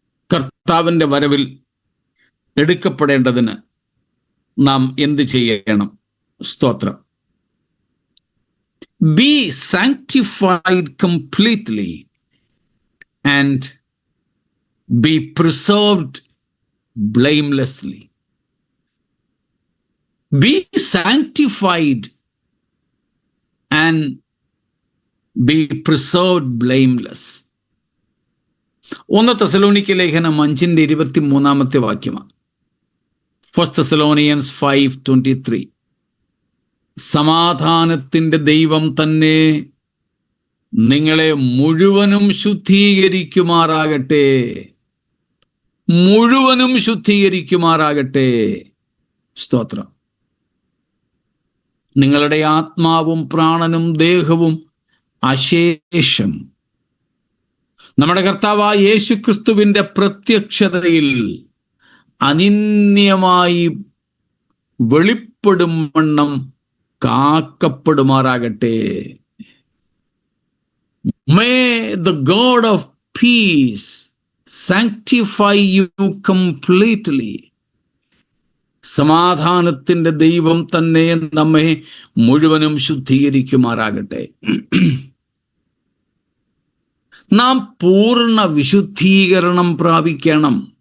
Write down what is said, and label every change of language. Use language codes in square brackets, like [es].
[ml] കർത്താവിൻ്റെ വരവിൽ എടുക്കപ്പെടേണ്ടതിന് നാം എന്ത് ചെയ്യണം? സ്തോത്രം. [en] Be sanctified completely and be preserved blamelessly. Be sanctified and be preserved blameless. [ml] 1 തെസ്സലോനിക്ക ലേഖനം 5:23 വാക്യമാണ്. [en] 1 Thessalonians 5:23. [ml] സമാധാനത്തിൻ്റെ ദൈവം തന്നെ നിങ്ങളെ മുഴുവനും ശുദ്ധീകരിക്കുമാറാകട്ടെ, മുഴുവനും ശുദ്ധീകരിക്കുമാറാകട്ടെ. സ്തോത്രം. നിങ്ങളുടെ ആത്മാവും പ്രാണനും ദേഹവും അശേഷം നമ്മുടെ കർത്താവായ യേശുക്രിസ്തുവിൻ്റെ പ്രത്യക്ഷതയിൽ അനിന്യമായി വെളിപ്പെടും വണ്ണം കാക്കപ്പെടുമാറാകട്ടെ. [en] May the God of peace sanctify you completely. [ml] സമാധാനത്തിൻ്റെ ദൈവം തന്നെ നമ്മെ മുഴുവനും ശുദ്ധീകരിക്കുമാറാകട്ടെ. നാം പൂർണ്ണ വിശുദ്ധീകരണം പ്രാപിക്കണം.